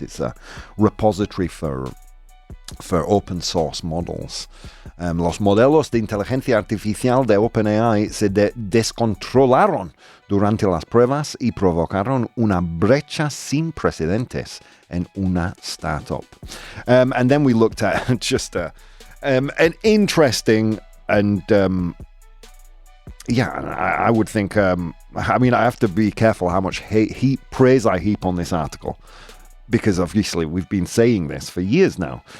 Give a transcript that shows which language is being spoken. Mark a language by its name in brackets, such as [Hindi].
[English] It's a repository for open source models. [Spanish] Los modelos de inteligencia artificial de OpenAI se descontrolaron durante las pruebas y provocaron una brecha sin precedentes en una startup. [English] And then we looked at just an interesting and I would think I have to be careful how much praise I heap on this article, because obviously we've been saying this for years now.